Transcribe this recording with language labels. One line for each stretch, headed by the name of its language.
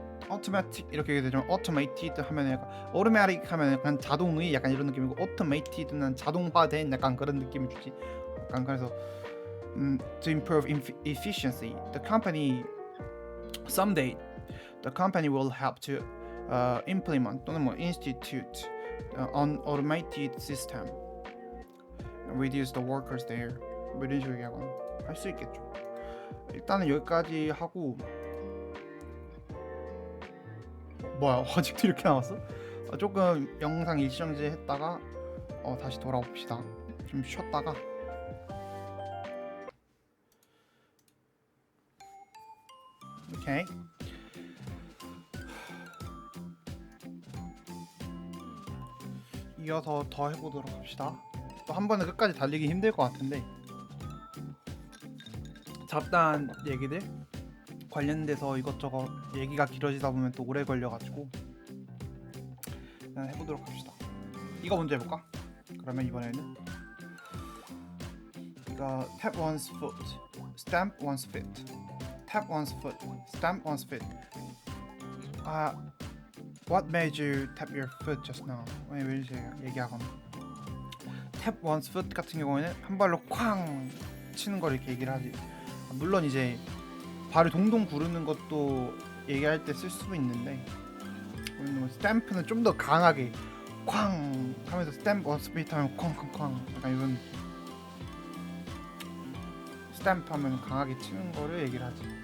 Korean: automatic 이렇게 얘기되죠. automated 하면 약간 automatic 하면 약간 자동의 약간 이런 느낌이고 automated는 자동화된 약간 그런 느낌을 주지. 약간 그래서
English: to improve efficiency, someday the company will have to implement 또는 뭐 institute an automated system, reduce the workers there.
Korean: 뭐 이런 식으로 얘기하거나 할 수 있겠죠. 일단은 여기까지 하고 뭐야 아직도 이렇게 나왔어? 조금 영상 일정지 했다가 다시 돌아옵시다. 좀 쉬었다가 오케이. 이어서 더 해보도록 합시다. 또 한 번에 끝까지 달리기 힘들 것 같은데 잡다한 얘기들 관련돼서 이것저것 얘기가 길어지다 보면 또 오래 걸려가지고 일단 해보도록 합시다. 이거 먼저 해볼까? 그러면 이번에는 이거
English: tap one's foot, stamp one's feet, tap one's foot, stamp one's feet. What made you tap your foot just now?
Korean: 왜 이렇게 얘기하거나 tap one's foot 같은 경우에는 한 발로 쾅 치는 걸 이렇게 얘기를 하지. 물론 이제 발을 동동 구르는 것도 얘기할 때 쓸 수도 있는데 스탬프는 좀 더 강하게 쾅 하면서 스탬프 원 스피트 하면 쾅쾅쾅 약간 이런 스탬프 하면 강하게 치는 거를 얘기를 하지.